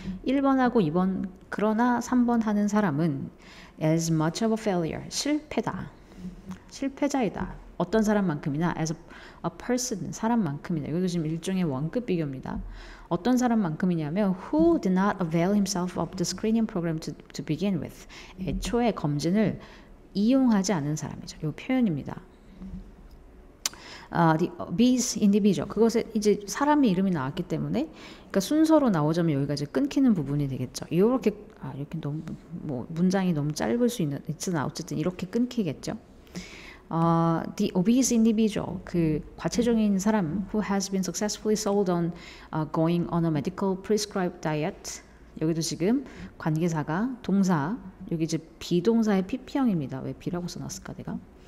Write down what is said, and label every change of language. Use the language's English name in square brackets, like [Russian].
[Korean] 1번하고 2번 그러나 3번 하는 사람은 [English] as much of a failure [Korean] 실패다. 실패자이다. 어떤 사람만큼이나 as a person 사람만큼이나 이것도 지금 일종의 원급 비교입니다. 어떤 사람만큼이냐면 [English] who did not avail himself of the screening program to begin with. [Korean] 애초에 검진을 이용하지 않은 사람이죠. 이 표현입니다. The obese individual. 그것에 이제 사람의 이름이 나왔기 때문에 그러니까 순서로 나오자면 여기가 이제 끊기는 부분이 되겠죠. 이렇게 너무 문장이 너무 짧을 수 있으나 어쨌든 이렇게 끊기겠죠. [English] The obese individual, [Korean] 그 과체중인 사람 [English] who has been successfully sold on going on a medical prescribed diet. [Korean] 여기도 지금 관계사가 동사, 여기 이제 비동사의 PP형입니다. 왜 B라고 써놨을까 내가?